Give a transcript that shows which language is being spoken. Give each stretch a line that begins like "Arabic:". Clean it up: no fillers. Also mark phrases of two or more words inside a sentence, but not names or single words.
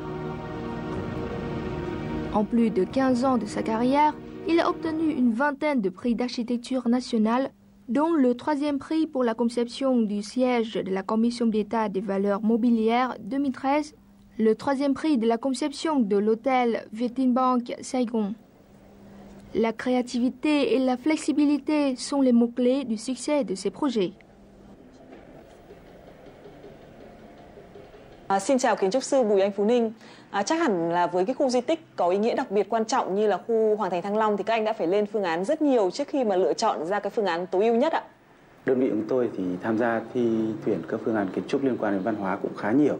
French: En plus de 15 ans de sa carrière, il a obtenu une vingtaine de prix d'architecture nationale, dont le 3e prix pour la conception du siège de la Commission d'État des valeurs mobilières 2013, le 3e prix de la conception de l'hôtel Vietinbank Saigon. La créativité et la flexibilité sont les mots-clés du succès de ces projets.
Vietnamese: Xin chào kiến trúc sư Bùi Anh Phú Ninh. Chắc hẳn là với cái khu di tích có ý nghĩa đặc biệt quan trọng như là khu Hoàng thành Thăng Long thì các anh đã phải lên phương án rất nhiều trước khi mà lựa chọn ra cái phương án tối ưu nhất ạ. Đơn vị của tôi thì tham gia thi tuyển các phương án kiến trúc liên quan đến văn hóa cũng khá nhiều.